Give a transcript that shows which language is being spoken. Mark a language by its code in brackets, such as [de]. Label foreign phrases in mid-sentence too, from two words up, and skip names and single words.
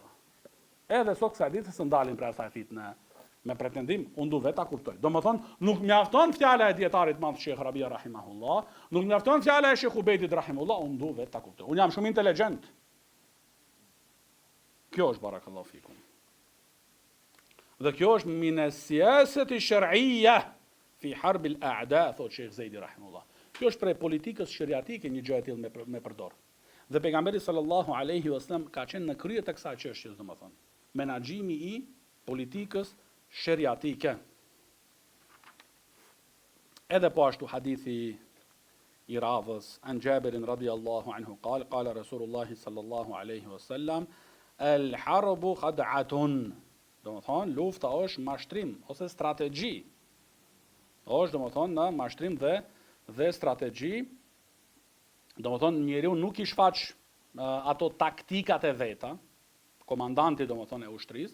[sq] Edhe sot kësaj ditë se ndalin për asaj fitnë me pretendim, unë du vetë ta kuptoj. Do më thonë, nuk mjafton fjala e dietarit madh Sheikh Rabia rahimahullah, nuk mjafton fjala e Sheikh Ubejtit rahimahullah, unë du vetë ta kuptoj. Unë jam shumë inteligjent. Kjo është [ar] بارك الله فيكم. [sq] Dhe kjo është [ar] من السياسة الشرعية في حرب الأعداء, [sq] thot Sheikh Zejdi rahimullah. Kjo është prej politikës shariatike një gjë e tillë me përdor. Dhe pejgamberi [ar] صلى الله عليه وسلم [sq] ka qenë në krye të kësaj çështjes, domethënë, menaxhimi i politikës shariatike. Edhe po ashtu hadithi i radhës [ar] عن جابر رضي الله عنه قال رسول الله صلى الله عليه وسلم الحرب خدعة. [sq] Domethënë, lufta është mashtrim ose strategji. Është domethënë në mashtrim dhe strategji. Domethënë, njeriu nuk I shfaq ato taktikat e veta, komandanti domethënë e ushtrisë.